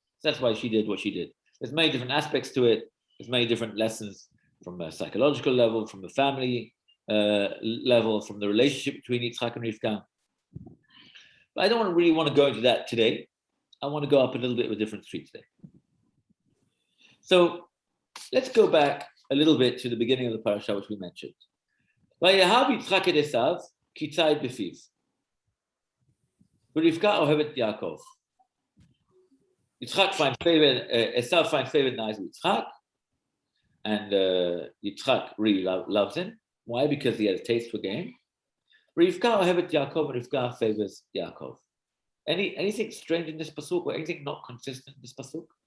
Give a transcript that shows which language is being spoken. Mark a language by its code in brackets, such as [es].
[en] So that's why she did what she did. There's many different aspects to it. There's many different lessons from a psychological level, from the family level, from the relationship between Yitzchak and Rivka. But I don't really want to go into that today. I want to go up a little bit with different streets today. So let's go back a little bit to the beginning of the parasha, which we mentioned. [he] ויאהב יצחק את עשיו כי ציד בפיו. ורבקה אוהבת יעקב. [en] Yitzchak finds favor, Esav finds favor in the eyes of Yitzchak, and Yitzchak really loves him. Why? Because he has a taste for game. [he] Rivka ohevet Yaakov, [en] and Rivka favors Yaakov. Anything strange in this pasuk, or anything not consistent in this pasuk?